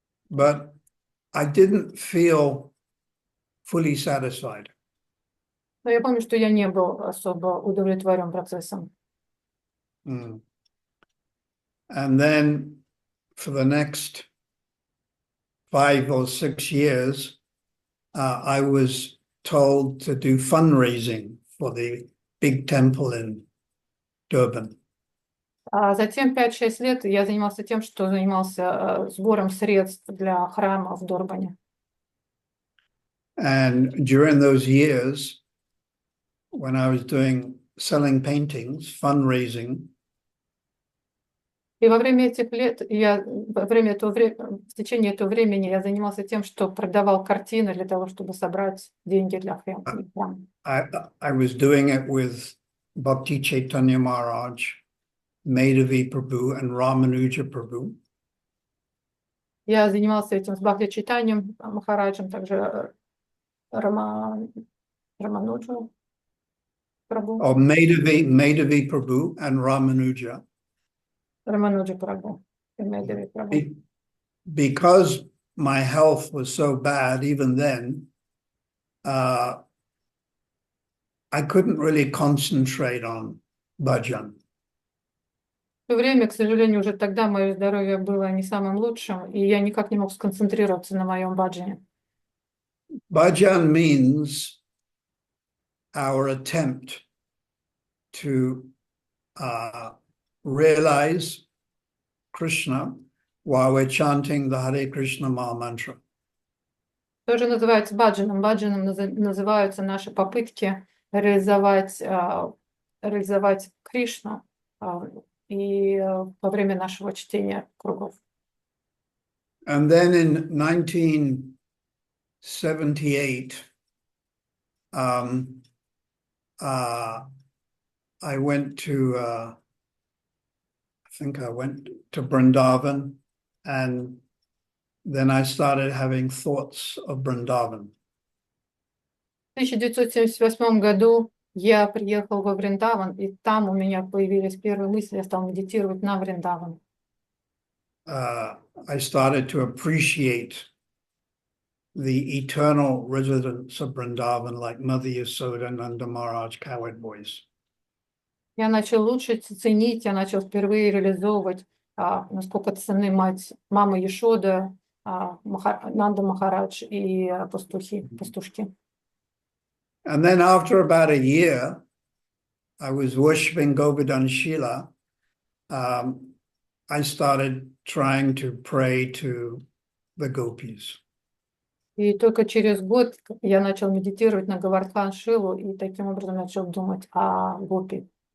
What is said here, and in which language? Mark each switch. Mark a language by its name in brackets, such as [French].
[English] But I didn't feel fully satisfied. [Russian] Но я помню, что я не был особо удовлетворен процессом. [English] And then for the next 5 or 6 years, I was told to do fundraising for the big temple in Durban. [Russian] А затем 5-6 лет я занимался тем, что занимался сбором средств для храма в Дурбане. [English] And during those years, when I was selling paintings, fundraising, [Russian] И во время этих лет, в течение этого времени я занимался тем, что продавал картины для того, чтобы собрать деньги для храма. [English] I was doing it with Bhakti Chaitanya Maharaj, Madhavi Prabhu, and Ramanuja Prabhu. [Russian] Я занимался этим с Бхакти Чайтаньем Махараджем, также Рамануджа Прабhu. [English] Or Madhavi Prabhu and Ramanuja. [Russian] Рамануджа Прабhu. И Медави Прабhu. [English] Because my health was so bad even then, I couldn't really concentrate on bhajan. [Russian] В то время, к сожалению, уже тогда мое здоровье было не самым лучшим, и я никак не мог сконцентрироваться на моем баджане. [English] Bhajan means our attempt to realize Krishna while we're chanting the Hare Krishna Maha Mantra. [Russian] Тоже называется баджаном. Баджаном называются наши попытки реализовать Кришну и во время нашего чтения кругов. [English] And then in 1978, I went to, I think I went to Vrindavan, and then I started having thoughts of Vrindavan. [Russian] В 1978 году я приехал во Вриндаван, и там у меня появились первые мысли, я стал медитировать на Вриндаван. [English] I started to appreciate the eternal residents of Vrindavan, like Mother Yasoda, Nanda Maharaj, cowherd boys. [Russian] Я начал лучше ценить, я начал впервые реализовывать, насколько ценны мама Яшода, Нанда Махарадж и пастушки. [English] And then after about a year, I was worshiping Govardhan Shila. I started trying to pray to the gopis. [Russian] И только через год я начал медитировать на Говардхан Шилу и таким образом начал думать о гопи.